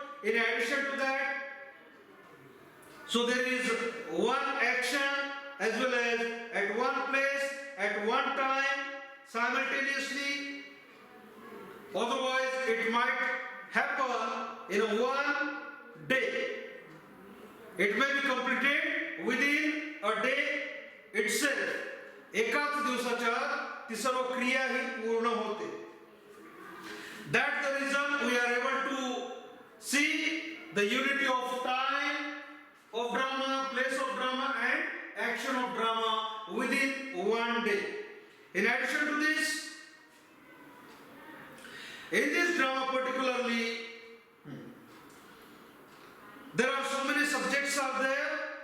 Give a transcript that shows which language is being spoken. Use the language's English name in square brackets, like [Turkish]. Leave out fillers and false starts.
[English] In addition to that, so there is one action as well as at one place, at one time, simultaneously. Otherwise, it might happen in one day. It may be completed within a day itself. [Marathi] एकाच दिवसाच्या ती सर्व क्रिया ही पूर्ण होते. [English] That's the reason we are able to see the unity of time, of drama, place of drama and action of drama within one day. In addition to this, in this drama particularly, there are so many subjects are there.